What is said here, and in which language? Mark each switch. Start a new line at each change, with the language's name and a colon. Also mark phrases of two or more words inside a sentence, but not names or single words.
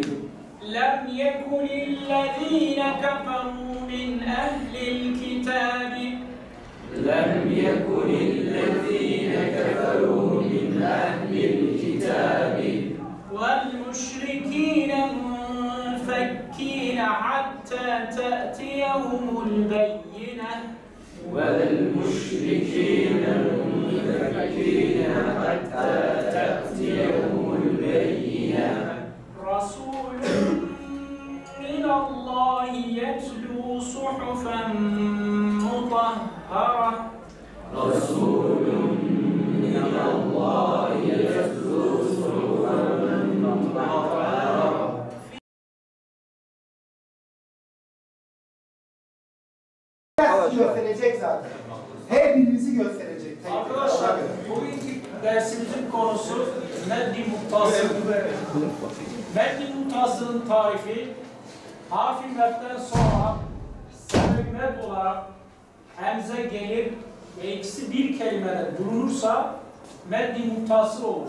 Arabic: لم يكن الذين كفروا من أهل الكتاب. لم يكن الذين كفروا من أهل الكتاب. والمشركين منفكين حتى تأتيهم البينة. وَالْمُشْرِكِينَ مُنْفَكِّينَ حَتَّى تَأْتِيَهُمُ الْبَيِّنَةُ رَسُولٌ مِّنَ اللَّهِ يَتْلُو صُحُفًا مُطَهَّرَةً رَسُولٌ مِّنَ اللَّهِ يَتْلُو صُحُفًا مُطَهَّرَةً.
Turkish: Gösterecek zaten. Hepinizi gösterecek. Arkadaşlar, bugünkü dersimizin konusu Meddi Muttasıl. Meddi Muttasıl'ın tarifi, harf-i medden sonra sebep med olarak hemze gelir ve ikisi bir kelimede bulunursa Meddi Muttasıl olur.